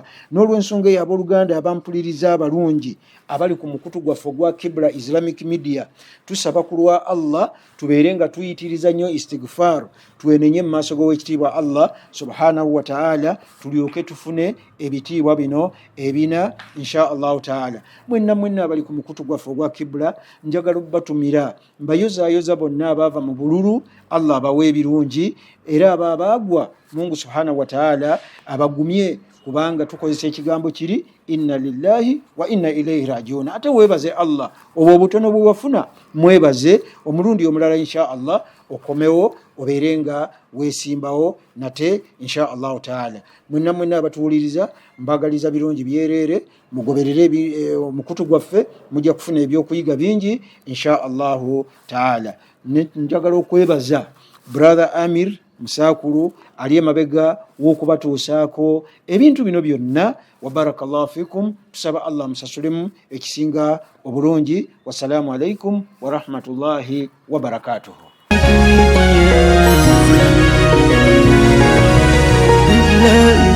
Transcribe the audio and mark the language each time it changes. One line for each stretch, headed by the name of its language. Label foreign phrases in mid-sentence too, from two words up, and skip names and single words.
Ganda: N'olwensonga eyo abooluganda abampuliriza abalungi abali ku mukutu gwaffe ogwa Kibla Islamic Media, tusaba ku lwa Allah tubeere nga tuyitiriza nnyo istighfar, twenenye mu maaso g'owekitiibwa Allah
Arabic: سبحانه وتعالى,
Ganda: tulyoke tufune ebitiibwa bino ebina
Arabic: إن شاء الله تعالى.
Ganda: Mwenna abali ku mukutu gwaffe ogwa Kibla, njagala batumira mbayozaayoza bonna abaava mu bululu, Allah abawe ebirungi, era abaagwa Mungu
Arabic: سبحانه وتعالى
Ganda: abagumye kubanga tukozesa ekigambo kiri
Arabic: إنا لله وإنا إليه راجعون.
Ganda: Ate webaze Allah obwo obutono bwe wafuna, mwebaze omulundi omulala
Arabic: إن شاء الله
Ganda: okomewo obeerenga weesimbawo nate
Arabic: إن شاء الله تعالى.
Ganda: Mwenna abatuwuliriza mbagaliza birungi byereere, mugoberere omukutu gwaffe, mujja kufuna ebyokuyiga bingi
Arabic: إن شاء الله تعالى.
Ganda: Njagala okwebaza brother Amir Musakulu ali emabega w'okubatuusaako ebintu bino byonna.
Arabic: وبارك الله فيكم,
Ganda: tusaba Allah musasulemu ekisinga obulungi.
Arabic: والسلام عليكم ورحمة الله وبركاته.